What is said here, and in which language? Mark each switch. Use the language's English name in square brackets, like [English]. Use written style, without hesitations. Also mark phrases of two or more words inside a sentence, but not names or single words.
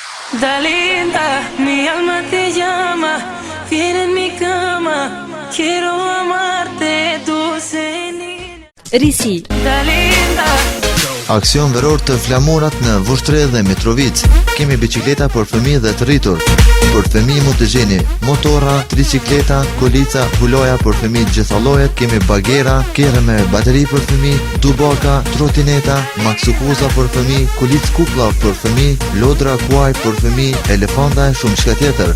[Spanish] Dalinda, mi alma te llama, viene en mi cama, quiero amarte, dulce niña. Risi. Dalinda. [Albanian] Aksion veror të flamurat në Vushtre dhe Mitrovic. Kemi bicikleta për fëmijë dhe të rritur. Për fëmijë mund të gjeni motora, tricikleta, kolica, huloja për fëmijë gjitha llojet, kemi bagera, kerre me bateri për fëmijë, dubaka, trotineta, maksukuza për fëmijë, kulic kuplla për fëmijë, lodra kuaj për fëmijë, elefanta e shumë çka tjetër.